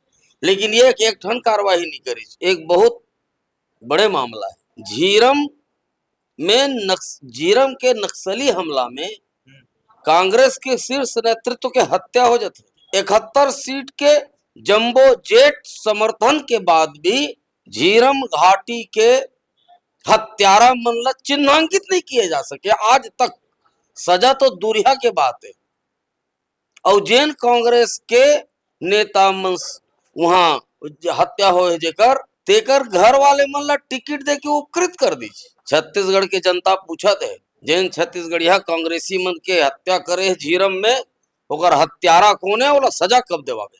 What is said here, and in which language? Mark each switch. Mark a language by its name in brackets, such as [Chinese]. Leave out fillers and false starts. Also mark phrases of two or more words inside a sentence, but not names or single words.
[Chhattisgarhi] लेकिन ये एक ठन कार्रवाई नहीं करी। एक बहुत बड़े मामला है झीरम में, झीरम के नक्सली हमला में कांग्रेस के शीर्ष नेतृत्व के हत्या हो जाती। 71 सीट के जंबो जेट समर्थन के बाद भी झीरम घाटी के हत्यारा मन ला चिन्हांकित नहीं किए जा सके आज तक। सजा तो दूरिया के बात है। और जैन कांग्रेस के नेता मन वहां हत्या हो जेकर तेकर घर वाले मन ला टिकट दे के उपकृत कर दी। छत्तीसगढ़ के जनता पूछत है, जैन छत्तीसगढ़िया कांग्रेसी मन के हत्या करे झीरम में, ओकर हत्यारा कौन है, ओला सजा कब देवागे?